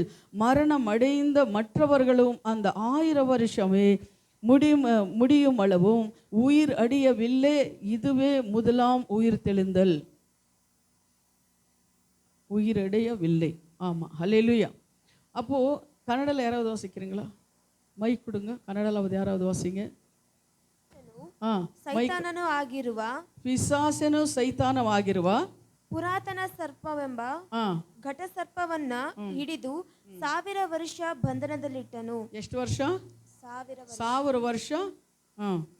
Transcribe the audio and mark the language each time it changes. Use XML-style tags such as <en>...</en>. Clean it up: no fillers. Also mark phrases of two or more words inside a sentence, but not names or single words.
<ta>மரணம் அடைந்த மற்றவர்களும் அந்த 1000 வருஷமே முடியும் அளவும் உயிர் அடையவில்லை. இதுவே முதலாம் உயிர் தெழுந்தல். உயிரடையவில்லை. ஆமாம், ஹல்லேலூயா. அப்போது கன்னடத்தில் யாராவது வாசிக்கிறீங்களா? மைக் கொடுங்க. கன்னடலாவது யாராவது வாசிங்க.</ta> <kn>ಸೈತಾನನು ಆಗಿರುವ ಪಿಶಾಚನು ಸೈತಾನವಾಗಿರುವ ಪುರಾತನ ಸರ್ಪವೆಂಬ ಘಟ ಸರ್ಪವನ್ನ ಹಿಡಿದು 1000 ವರ್ಷ ಬಂಧನದಲ್ಲಿಟ್ಟನು. ಎಷ್ಟು ವರ್ಷ? 1000 1000 ವರ್ಷ</kn>